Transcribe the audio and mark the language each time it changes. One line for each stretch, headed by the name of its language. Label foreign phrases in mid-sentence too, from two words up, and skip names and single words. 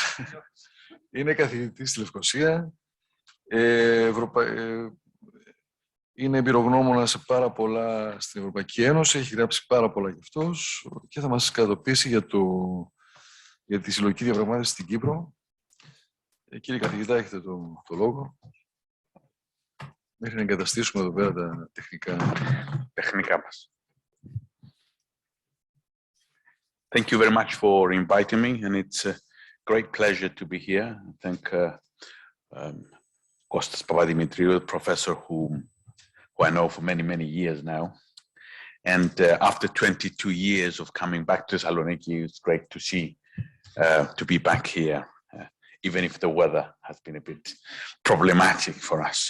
Greek: Είναι καθηγητής στη Λευκοσία. Είναι εμπειρογνώμονα σε πάρα πολλά στην Ευρωπαϊκή Ένωση, έχει γράψει πάρα πολλά γι' αυτός και θα μας κατατοπίσει για τη συλλογική διαπραγμάτευση στην Κύπρο. Κύριε καθηγητά, έχετε το λόγο. Μέχρι να εγκαταστήσουμε εδώ πέρα τα τεχνικά μας.
English: Thank you very much for inviting me, and it's a great pleasure to be here. I thank Kostas Papadimitriou, the professor who I know for many, many years now. And after 22 years of coming back to Thessaloniki, it's great to see, to be back here, even if the weather has been a bit problematic for us.